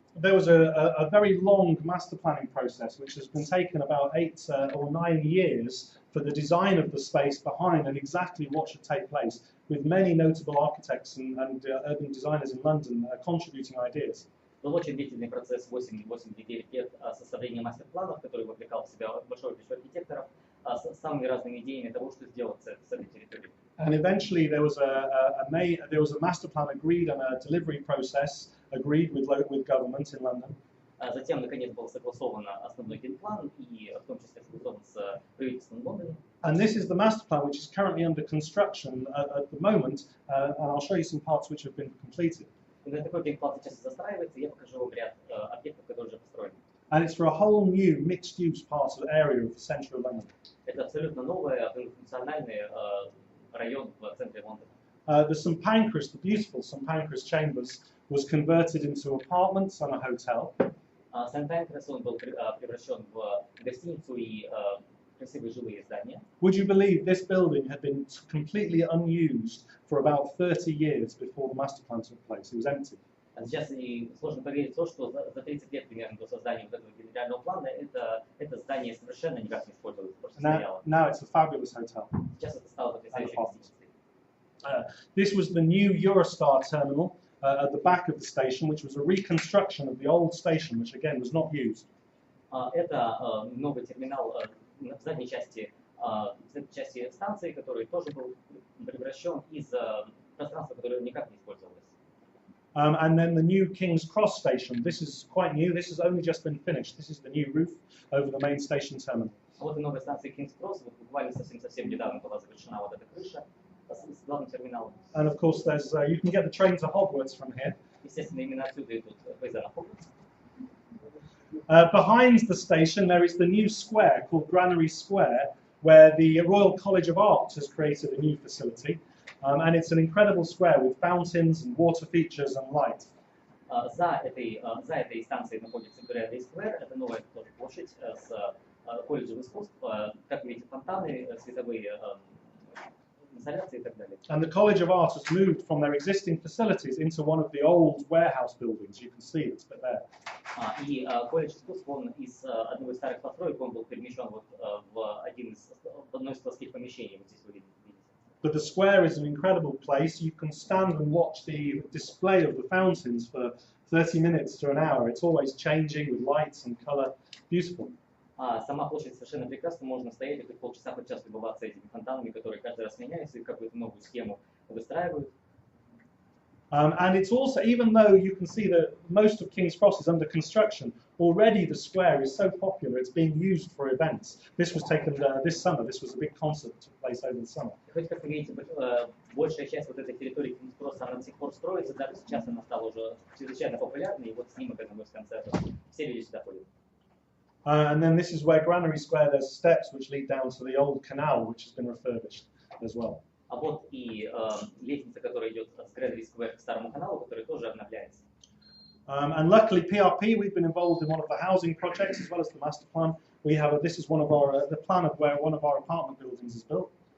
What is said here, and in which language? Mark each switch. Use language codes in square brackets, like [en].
[en] There was a very long master planning process which has been taken about 8 or 9 years for the design of the space behind and exactly what should take place, with many notable architects and urban designers in London contributing ideas. [ru] Был очень длительный процесс, 8-9 лет составления мастер-планов, который вовлекал в себя большое количество архитекторов с самыми разными идеями того, что сделать с этой территорией. [en] And eventually there was a master plan agreed and a delivery process agreed with government in London. [ru] Затем, наконец, был согласован основной генплан, и в том числе согласован с правительством Лондона. [en] And this is the master plan which is currently under construction at the moment, and I'll show you some parts which have been completed. [ru] Такой генплан сейчас застраивается, и я покажу вам ряд объектов, которые уже построены. [en] And it's for a whole new mixed-use part of the area of the centre of London. [ru] Это абсолютно новый, функциональный район в центре Лондона. [en] The St Pancras, the beautiful St Pancras Chambers, was converted into apartments and a hotel. [ru] St Pancras он был превращен в гостиницу и красивые жилые здания. [en] Would you believe this building had been completely unused for about 30 years before the master plan took place? It was empty. [ru] Сейчас и сложно поверить в то, что за 30 лет примерно до создания вот этого генерального плана это здание совершенно никак не использовалось, просто стояло. [en] Now it's a fabulous hotel. [ru] Сейчас это стало потрясающей гостиницей. [en] This was the new Eurostar terminal at the back of the station, which was a reconstruction of the old station, which again was not used. [ru] Это новый терминал в задней части станции, который тоже был превращен из пространства, которое никак не использовалось. [en] And then the new King's Cross station. This is quite new. This has only just been finished. This is the new roof over the main station terminal. [ru] Вот и новая станция King's Cross. Вот буквально совсем недавно была завершена вот эта крыша с главным терминалом. [en] And of course, there's you can get the train to Hogwarts from here. [ru] Естественно, именно отсюда идут поезда на Хогвартс. [en] Behind the station, there is the new square called Granary Square, where the Royal College of Art has created a new facility. And it's an incredible square with fountains and water features and light. [ru] За этой станцией находится Granary Square. Это новая тоже площадь с колледжем искусств. Как вы видите, фонтаны, световые инсталляции и так далее. [en] And the College of Art has moved from their existing facilities into one of the old warehouse buildings. You can see it's there. [ru] И колледж искусств, он из одного из старых построек, он был перемещен вот в одно из складских помещений. Вот здесь вы видите. [en] But the square is an incredible place. You can stand and watch the display of the fountains for 30 minutes to an hour. It's always changing with lights and color. Beautiful. [ru] Сама площадь совершенно прекрасна. Можно стоять и полчаса хоть час любоваться этими фонтанами, которые каждый раз меняются и какую-то новую схему выстраивают. [en] And it's also, even though you can see that most of King's Cross is under construction, already the square is so popular, it's being used for events. This was taken this summer. This was a big concert that took place over the summer. [ru] Хоть, как вы видите, большая часть вот этой территории King's Cross, она до сих пор строится, даже сейчас она стала уже чрезвычайно популярной, и вот снимок одного из концертов. Все люди сюда ходят. [en] And then this is where Granary Square, there's steps which lead down to the old canal, which has been refurbished as well. [ru] А вот и лестница, которая идет с Granary Square к старому каналу, который тоже обновляется. [en] And luckily, PRP, we've been involved in one of the housing projects as well as the master plan. We have this is one of our the plan of where one of our apartment buildings is built.